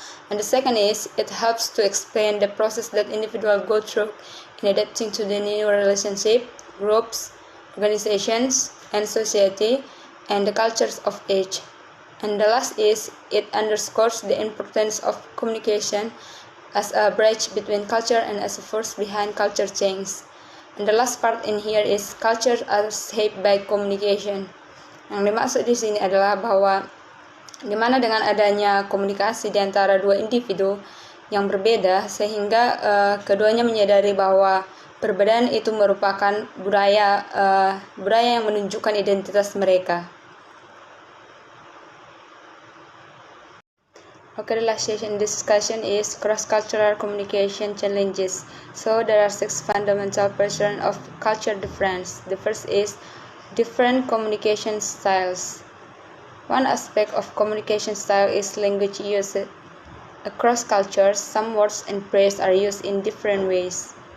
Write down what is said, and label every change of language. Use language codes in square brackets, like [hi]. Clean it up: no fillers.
[en] And the second is it helps to explain the process that individuals go through in adapting to the new relationship, groups, organizations, and society, and the cultures of each. And the last is it underscores the importance of communication as a bridge between culture and as a force behind culture change. And the last part in here is culture are shaped by communication. [id] Yang dimaksud di sini adalah bahwa di mana dengan adanya komunikasi di antara dua individu yang berbeda, sehingga keduanya menyadari bahwa perbedaan itu merupakan budaya yang menunjukkan identitas mereka. [en] Okay, the last session discussion is cross-cultural communication challenges. So there are 6 fundamental patterns of culture difference. The first is different communication styles. One aspect of communication style is language use. Across cultures, some words and phrases are used in different ways.